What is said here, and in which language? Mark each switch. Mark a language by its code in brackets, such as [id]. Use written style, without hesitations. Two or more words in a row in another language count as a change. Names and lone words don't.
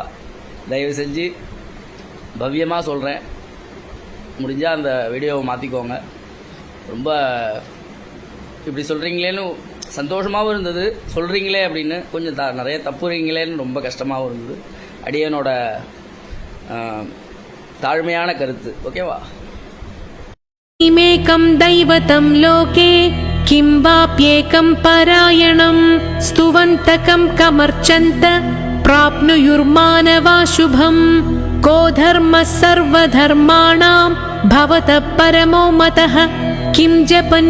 [ta] தயவு செஞ்சு பவ்யமாக சொல்கிறேன், முடிஞ்சால் அந்த வீடியோவை மாற்றிக்கோங்க. ரொம்ப இப்படி சொல்கிறீங்களேன்னு சந்தோஷமாகவும் இருந்தது, சொல்கிறீங்களே அப்படின்னு கொஞ்சம் நிறைய தப்புறீங்களேன்னு ரொம்ப கஷ்டமாகவும் இருந்தது. அடியனோட தாழ்மையான கருத்து. ஓகேவா? [sa] इमेकं दैवतं लोके किं वाप्येकं परायणं स्तुवन्तकं कमर्चन्त प्राप्नुयुर्मानवा शुभं को धर्मः सर्वधर्माणां भवतः परमो मतः किं जपन्